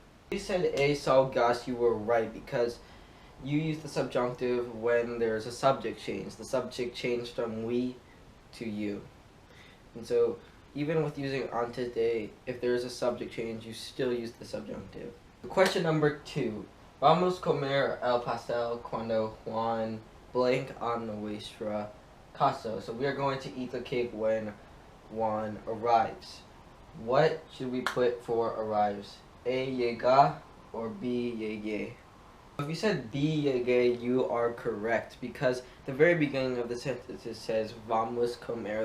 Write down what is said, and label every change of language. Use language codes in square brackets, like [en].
[en] You said A salgas, you were right because you use the subjunctive when there's a subject change. The subject changed from we to you. And so even with using antes de, if there is a subject change, you still use the subjunctive. Question number 2. [es] Vamos comer el pastel cuando Juan [en] blank [es] on nuestra casa. [en] So we are going to eat the cake when Juan arrives. What should we put for arrives? A llega or B llegue? If you said B llegue, you are correct because the very beginning of the sentence it says [es] vamos comer.